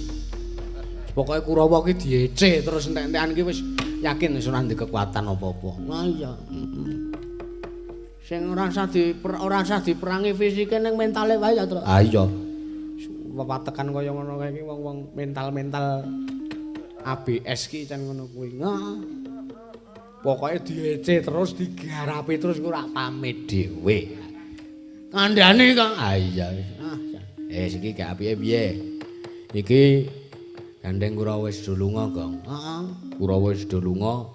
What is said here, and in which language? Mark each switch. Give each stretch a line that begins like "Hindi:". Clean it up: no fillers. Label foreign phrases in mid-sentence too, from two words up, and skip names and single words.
Javanese: Pokoke Kurawa ki diece terus entek-entekan ki wis yakin wis ora ndek kekuatan apa-apa. Nah iya. Sing ora usah diperangi fisike ning mentale wae ya, Tru. Ah iya. Wewatekan kaya ngono kae iki wong-wong mental-mental ABS ki can ngono kuwi. Nah. Pokoke diece terus digarapi terus ora pamit dhewe. Kandhane kok. Ah iya wis. Iki gak apike piye? Iki Gandeng Kurawa wis do lunga, Gong. Heeh. Kurawa wis do lunga.